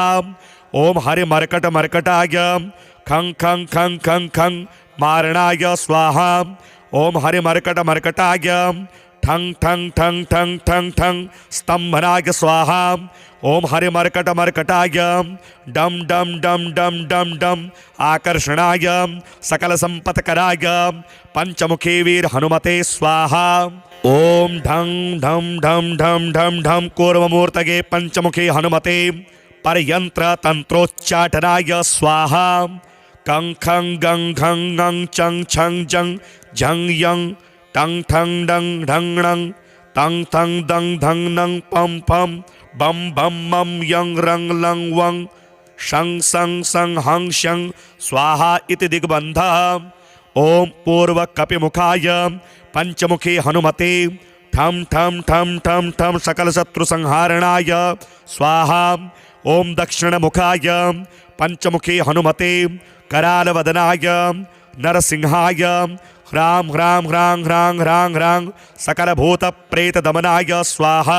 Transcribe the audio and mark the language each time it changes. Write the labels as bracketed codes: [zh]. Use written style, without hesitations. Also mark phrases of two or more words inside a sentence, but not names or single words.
[sa] ओम हरिमर्कटमर्कटाय खं खं खं खं खं मारणाय स्वाहा। ओम हरिमर्कटमर्कटाय ठं ठं ठं ठं ठं ठं स्तंभनाय स्वाहा। ओम हरिमर्कटमर्कटाय डम डम डम डम डम डम आकर्षणाय सकल संपत्कराय पंचमुखी वीर हनुमते स्वाहा। ओम ढं ढम ढम ढम ढम ढम कूर्ममूर्तये पंचमुखी हनुमते परयंत्र तंत्रोच्चाटनाय स्वाहा। कं खं गं घं गं चं छं जं झं यं टं ठं डं ढं णं तं थं दं धं नं पं पं बम बम मम यं रं लं वं शं सं सं हं शं स्वाहा इति दिग्बन्धः। ओम पूर्वकपिमुखाय पंचमुखी हनुमते ठं ठं ठं ठं ठं सकलशत्रुसंहारणाय स्वाहा। ओम दक्षिणमुखाय पंचमुखी हनुमते करालवदनाय नरसिंहाय ह्रां ह्रां ह्रां ह्रां ह्रां ह्रां सकलभूतप्रेतदमनाय स्वाहा।